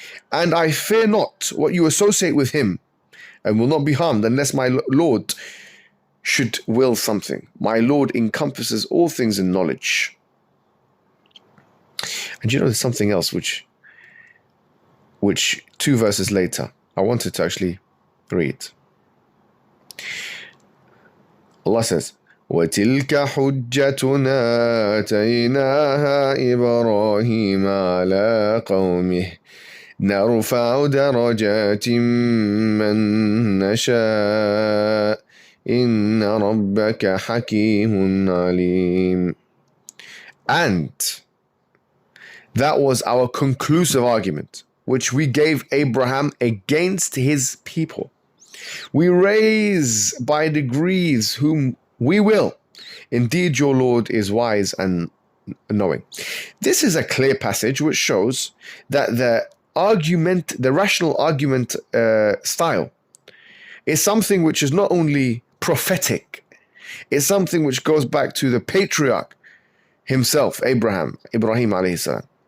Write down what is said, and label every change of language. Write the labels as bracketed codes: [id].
[en] And I fear not what you associate with Him, and will not be harmed unless my Lord should will something. My Lord encompasses all things in knowledge. And you know, there's something else which 2 verses later, I wanted to actually read. Allah says, [ar] وَتِلْكَ حُجَّتُنَا آتَيْنَاهَا إِبْرَاهِيمَ عَلَىٰ قَوْمِهِ نَرْفَعُ دَرَجَاتٍ مَّن نَّشَاءُ إِنَّ رَبَّكَ حَكِيمٌ عَلِيمٌ. [en] And that was our conclusive argument, which we gave Abraham against his people. We raise by degrees whom we will. Indeed, your Lord is wise and knowing. This is a clear passage which shows that the rational argument style is something which is not only prophetic, it's something which goes back to the patriarch himself, Ibrahim alayhi salam.